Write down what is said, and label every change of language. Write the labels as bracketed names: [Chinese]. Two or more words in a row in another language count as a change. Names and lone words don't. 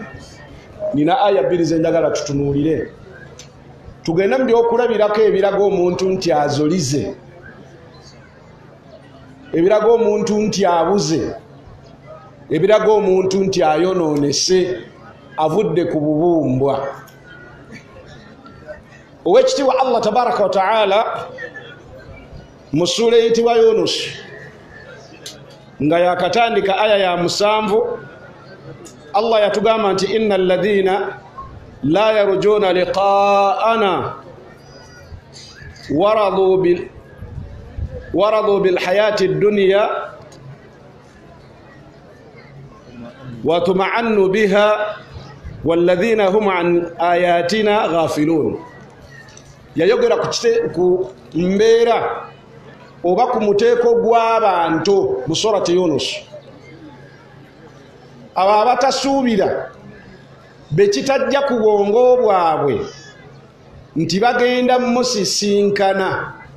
[Ganda] Nina aya bbiri ze njagala tutunuulire. Tugenda mu byokulabirako ebiraga omuntu nti azolize, ebiraga omuntu nti abuze, ebiraga omuntu nti ayonoonese, avudde ku bubumbwa. Ow'ekitiibwa Allah [Arabic] تبارك وتعالى [Ganda] mu ssuula eyitibwa Yunus nga yakatandika aya ya 7, Allah yatugamba nti [Arabic] إن الذين لا يرجون لقاءنا ورضوا بالحياة الدنيا واطمأنوا بها والذين هم عن آياتنا غافلون. [Ganda] Yayogera ku mbeera oba ku muteeko gw'abantu mu surati Yunus, abo abatasuubira bekitajja ku bwongo bwabwe nti bagenda musisinkana,